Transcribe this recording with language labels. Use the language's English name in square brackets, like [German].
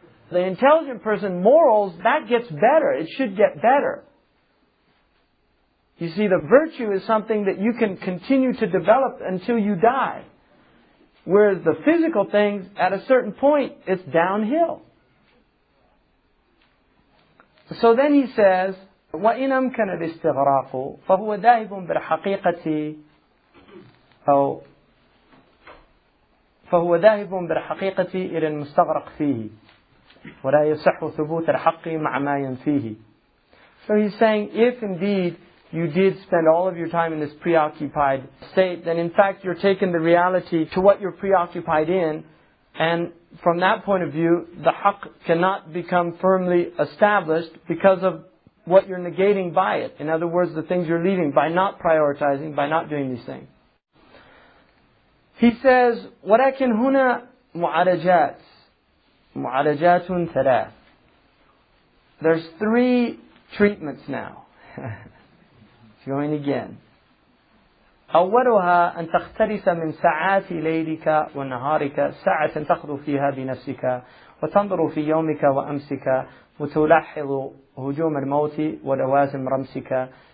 [English] The intelligent person, morals, that gets better. It should get better. You see, the virtue is something that you can continue to develop until you die. Whereas the physical things, at a certain point, it's downhill. So then he says, [Arabic] وَإِنْ أَمْكَنَ الْإِسْتِغْرَاقُ فَهُوَ ذَاهِبٌ بِالْحَقِيقَةِ أو فهو ذاهب بالحقيقة إلى المستغرق فيه ولا يصح ثبوت الحق مع ما ينفيه. [English] So he's saying, if indeed you did spend all of your time in this preoccupied state, then in fact you're taking the reality to what you're preoccupied in, and from that point of view, the haqq cannot become firmly established because of what you're negating by it. In other words, the things you're leaving by not prioritizing, by not doing these things. He says, [Arabic] وَلَكِنْ هُنَا مُعَالَجَاتٌ ثَلَاثٌ. [English] There's 3 treatments now. Going again. [Arabic] أولها أن تختلس من ساعات ليلك ونهارك ساعة تخلو فيها بنفسك وتنظر في يومك وأمسك وتلاحظ هجوم الموت ولوازم رمسك.